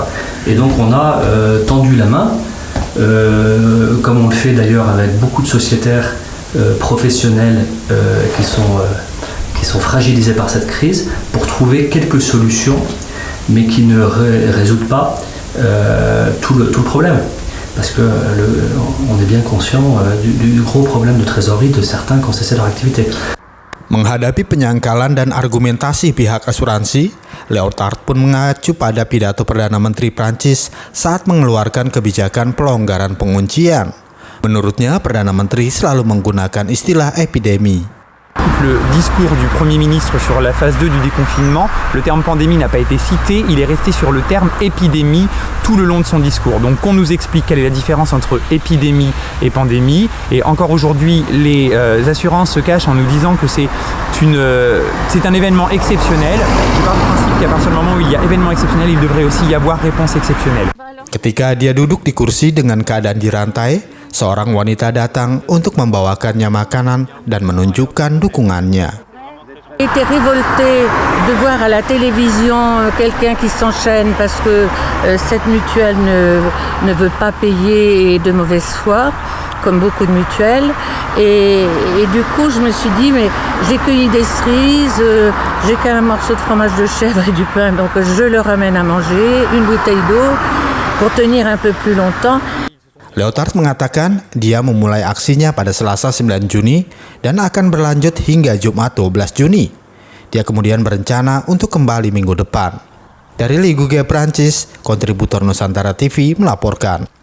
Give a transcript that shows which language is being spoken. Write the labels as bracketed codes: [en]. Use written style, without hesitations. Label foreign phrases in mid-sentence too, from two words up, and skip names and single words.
[fr] Et donc on a tendu la main, comme on le fait d'ailleurs avec beaucoup de sociétaires professionnels qui sont fragilisés par cette crise, pour trouver quelques solutions, mais qui ne résoudent pas tout le problème. Parce qu'on est bien conscient du gros problème de trésorerie de certains qui ont cessé leur activité. [id] Menghadapi penyangkalan dan argumentasi pihak asuransi, Léotard pun mengacu pada pidato Perdana Menteri Prancis saat mengeluarkan kebijakan pelonggaran penguncian. Menurutnya, Perdana Menteri selalu menggunakan istilah epidemi. [fr] Le discours du Premier ministre sur la phase 2 du déconfinement, le terme pandémie n'a pas été cité, il est resté sur le terme épidémie tout le long de son discours. Donc qu'on nous explique quelle est la différence entre épidémie et pandémie. Et encore aujourd'hui, les assurances se cachent en nous disant que c'est un événement exceptionnel. Je pars du principe qu'à partir du moment où il y a événement exceptionnel, il devrait aussi y avoir réponse exceptionnelle. [id] Ketika dia duduk di kursi dengan keadaan dirantai, seorang wanita datang untuk membawakannya makanan dan menunjukkan dukungannya. [fr] J'étais révoltée de voir à la télévision quelqu'un qui s'enchaîne parce que cette mutuelle ne veut pas payer de mauvaise foi, comme beaucoup de mutuelles. Et du coup, je me suis dit, mais j'ai cueilli des cerises, j'ai qu'un morceau de fromage de chèvre et du pain, donc je le ramène à manger, une bouteille d'eau. pour tenir un peu plus longtemps. [id] Leotard mengatakan dia memulai aksinya pada Selasa 9 Juni dan akan berlanjut hingga Jumat 12 Juni. Dia kemudian berencana untuk kembali minggu depan. Dari Ligouge, Prancis, kontributor Nusantara TV melaporkan.